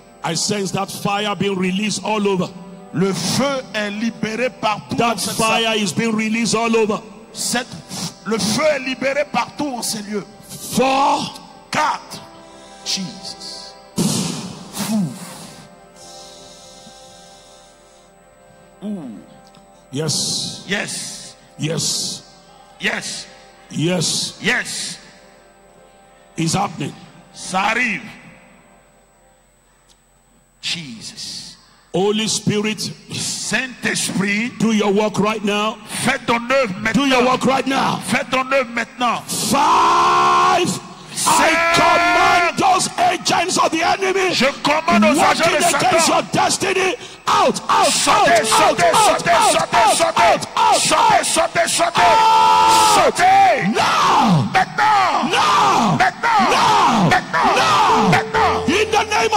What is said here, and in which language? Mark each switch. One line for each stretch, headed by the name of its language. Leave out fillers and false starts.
English: I sense that fire being released all over.
French: Le feu est libéré partout.
English: That fire is being released all over.
French: Le feu est libéré partout en ces lieux.
English: 4. Jesus. Yes. Yes. Yes. Yes. Yes. Yes. It's happening.
French: Ça arrive.
English: Jesus. Holy Spirit,
French: Saint-Esprit,
English: do your work right now.
French: Fais ton œuvre maintenant.
English: Do your work right now.
French: Fais ton œuvre maintenant.
English: 5. I command those agents of the enemy
French: Je commande aux agents de
English: working against your
French: Satan.
English: destiny. Out, out,
French: Sautez,
English: out,
French: sautez,
English: out,
French: sautez,
English: out,
French: sautez,
English: out,
French: sautez.
English: out, out,
French: Sautez,
English: out.
French: sautez, sautez.
English: Out.
French: Sautez.
English: Now.
French: Maintenant.
English: Now.
French: Maintenant.
English: Now.
French: Maintenant.
English: Now.
French: Maintenant.
English: In the name
French: Au